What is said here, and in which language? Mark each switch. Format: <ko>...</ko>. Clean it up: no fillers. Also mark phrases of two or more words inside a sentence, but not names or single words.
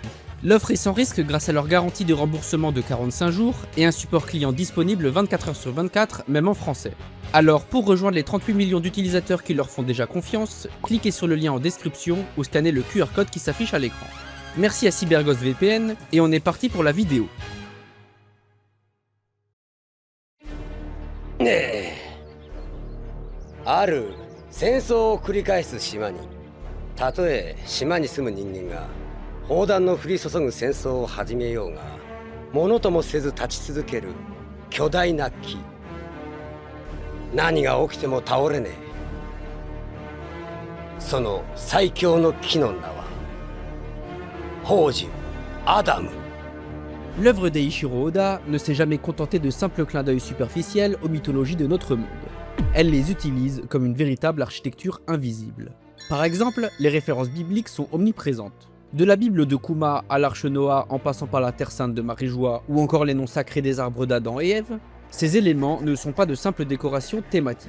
<fr>L'offre est sans risque grâce à leur garantie de remboursement de 45 jours et un support client disponible 24h/24, même en français. Alors pour rejoindre les 38 millions d'utilisateurs qui leur font déjà confiance, cliquez sur le lien en description ou scannez le QR code qui s'affiche à l'écran. Merci à CyberGhost VPN et on est parti pour la vidéo.</fr> <ja>ねえある戦争を繰り返す島にたとえ島に住む人間が砲弾の降り注ぐ戦争を始めようがものともせず立ち続ける巨大な木何が起きても倒れねえその最強の木の名は宝珠アダム</ja> <fr>L'œuvre d'Eiichiro Oda ne s'est jamais contentée de simples clins d'œil superficiels aux mythologies de notre monde. Elle les utilise comme une véritable architecture invisible. Par exemple, les références bibliques sont omniprésentes. De la Bible de Kuma à l'Arche Noah en passant par la Terre Sainte de Marie-Joie ou encore les noms sacrés des arbres d'Adam et Ève, ces éléments ne sont pas de simples décorations thématiques.</fr>